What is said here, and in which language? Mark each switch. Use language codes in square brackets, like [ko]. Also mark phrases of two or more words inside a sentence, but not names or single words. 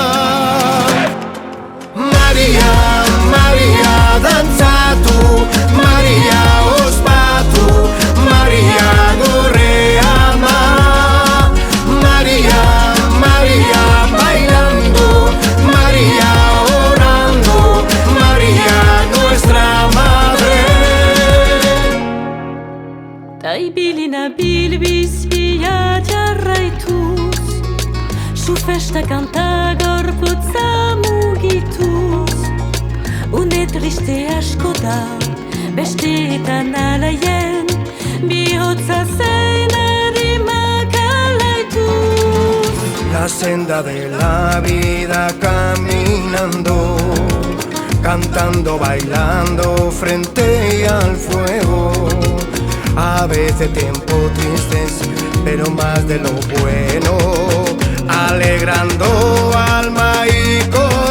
[eu] María, María, [es] danza tú, [eu] María, ospatu, María, gorreama. [es] María, María, bailando, María, orando, María, nuestra madre. [eu] Ta ibili nabil bizia jarraituz, su festa kanta gorputza mugituz. Une triste asko da, besteetan alaien, bihotza zein errimak alaituz. [es] La senda de la vida caminando, cantando, bailando frente al fuego. A veces tiempos tristes, pero más de lo bueno, alegrando alma y corazón.